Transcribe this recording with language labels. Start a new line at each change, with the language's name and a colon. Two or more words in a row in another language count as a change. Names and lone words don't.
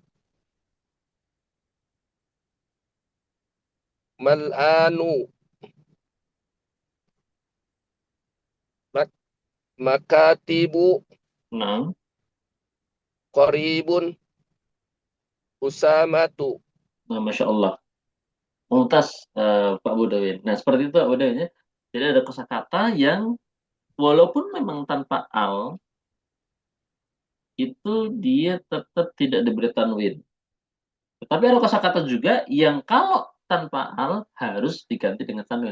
Arabic: Mal'anu. Makatibu.
Indonesian: nah.
Arabic: Qaribun. Usamatu. Nah, ما شاء الله ممتاز,
Indonesian: Pak Budawin. Nah, seperti itu Pak Budawin ya. Jadi ada kosakata yang walaupun memang tanpa al, itu dia tetap tidak diberi tanwin. Tetapi ada kosakata juga yang kalau tanpa al harus diganti dengan tanwin.